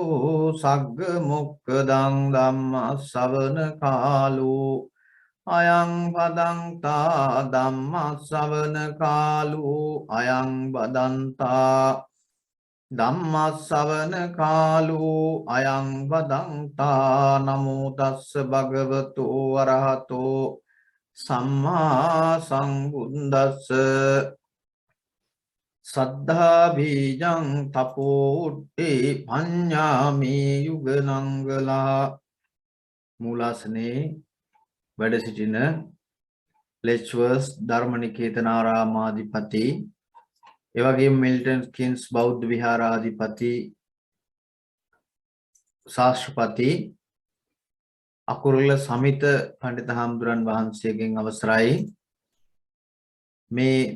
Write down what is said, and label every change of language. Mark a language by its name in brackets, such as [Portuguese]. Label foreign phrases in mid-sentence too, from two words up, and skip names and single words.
[Pali] සග්ග මොක්ඛදං ධම්ම ශ්‍රවණ කාලෝ අයං වදන්තා ධම්ම ශ්‍රවණ කාලෝ අයං වදන්තා ධම්ම ශ්‍රවණ කාලෝ අයං වදන්තා නමෝ තස්ස භගවතෝ අරහතෝ සම්මා සම්බුද්දස්ස සද්ධා බීජං තපෝ උට්ටේ පඤ්ඤාමි යුගනංගලා. [Sinhala] මූලාසනේ වැඩ සිටින ලෙච්වර්ස් ධර්මනිකේතනාරාමාධිපති, එවැගේම මිල්ටන් කින්ස් බෞද්ධ විහාරාධිපති, ශාස්ත්‍රපති අකුරුල සමිත පඬිත හාමුදුරන් වහන්සේගෙන් අවසරයි මේ